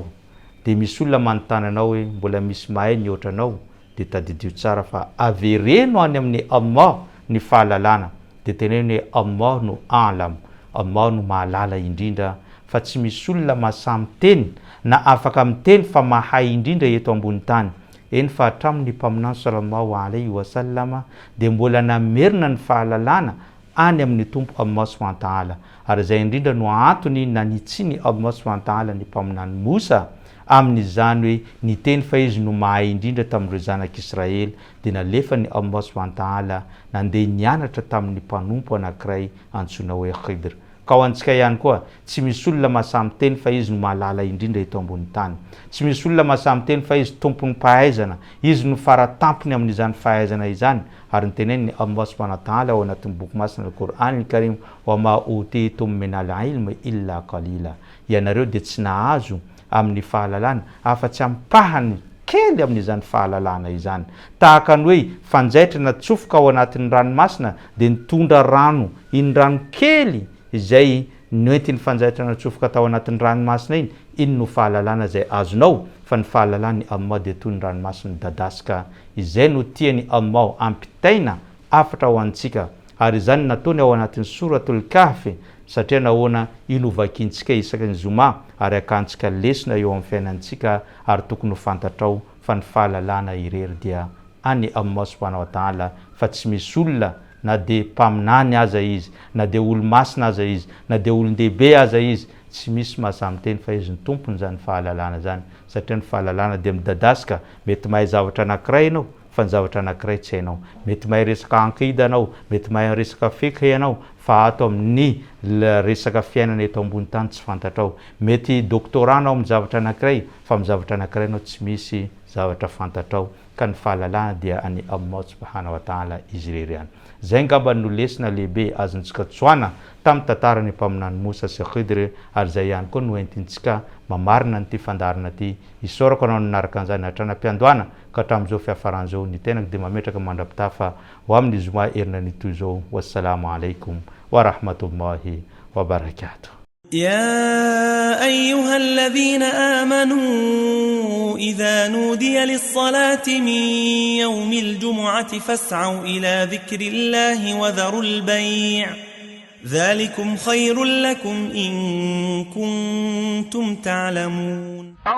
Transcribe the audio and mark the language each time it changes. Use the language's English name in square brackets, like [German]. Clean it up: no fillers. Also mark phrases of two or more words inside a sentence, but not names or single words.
[Malagasy] De misy olona manontany anao hoe mbola misy mahay ny ohatranao, de tadidio tsara fa avereno any amin'ny Allah ny fahalalana. De teneno hoe Allah no alam, Allah no mahalala indrindra, fa tsy misy olona mahasamy teny na afaka miteny fa mahay indrindra eto ambony tany. Eny fa hatramin'ny mpaminany [Arabic] صلى الله عليه وسلم [Malagasy] de mbola namerina ny fahalalana any amin'ny tompo Allah [Arabic] سبحانه وتعالى. [Malagasy] Ary zay indrindra no antony nanitsiny Allah [Arabic] سبحانه وتعالى [Malagasy] ny mpaminany Musa amin'izany hoe niteny fa izy no mahay indrindra tamin'ireo zanak'Israely, de nalefa ny Allah [Arabic] سبحانه وتعالى [Malagasy] nandeha nianatra tamin'ny mpanompo anankiray antsoina hoe Khidr. Ka ho antsika ihany koa, tsy misy olona mahasamy teny fa izy no mahalala indrindra eto ambony tany. Tsy misy olona mahasamy teny fa izy tompony fahaizana, izy no faratampony amin'izany fahaizana izany. Ary nitenen'ny Allah [Arabic] سبحانه وتعالى [Malagasy] ao anatin'ny boky masina al-Qur'an al-Karim, [Arabic] وما أوتيتم من العلم إلا قليلا. [Malagasy] Ianareo de tsy nahazo amin'ny fahalalana afa-tsy ampahany kely amin'izany fahalalana izany. Tahaka ny hoe fanjaitra natsofoka ao anatin'ny ranomasina de nitondra rano, iny rano kely izay noentin'ny fanjaitra natsofoka tao anatin'ny ranomasina iny, iny no fahalalana zay azonao. Fa ny fahalalany Allah de toy ny ranomasina dadaska, izay no tiany Allah ampitaina afatra ho antsika. Ary izany nataony ao anatin'ny suratul Kahfi, satria nahoana inovakintsika isaka ny zoma, ary akantsika lesona eo amin'ny fiainantsika, ary tokony ho fantatrao fa ny fahalalana irery dia any Allah [Arabic] سبحانه وتعالى, [Malagasy] fa tsy misy olona na de mpaminany aza izy, na de olo-masina aza izy, na de olon-dehibe aza izy, tsy misy mahasamy teny fa izy ny tompony zany fahalalana zany. Satria ny fahalalana de midadaska, mety mahay zavatra anankiray ianao fa ny zavatra anankiray tsy hainao. Mety mahay resaka ankida anao, mety mahay resaka fiqh ianao, fa ato amin'ny resaka fiainana eto ambony tany tsy fantatrao. Mety doktoranao amin'ny zavatra anankiray, fa amin'ny zavatra anankiray anao tsy misy zavatra fantatrao. Ka ny fahalalana dia any Allah [Arabic] سبحانه وتعالى [Malagasy] izy irery ihany. Zay ngamba no lesona lehibe azontsika tsoana tamin'ny tantarany mpaminany Musa sy Khidr, ary zay ihany koa no entintsika mamarina nyty fandarina ty. Isorako anao nanaraka an'izany hatranam-piandohana ka hatramin'izao fiafaran'izao ny tenako de mametraka mandrapitafa ho amin'ny zoma erina nytoy zao. [Arabic] والسلام عليكم ورحمة الله وبركاته. يا أيها الذين آمنوا إذا نودي للصلاة من يوم الجمعة فاسعوا إلى ذكر الله وذروا البيع ذلكم خير لكم إن كنتم تعلمون.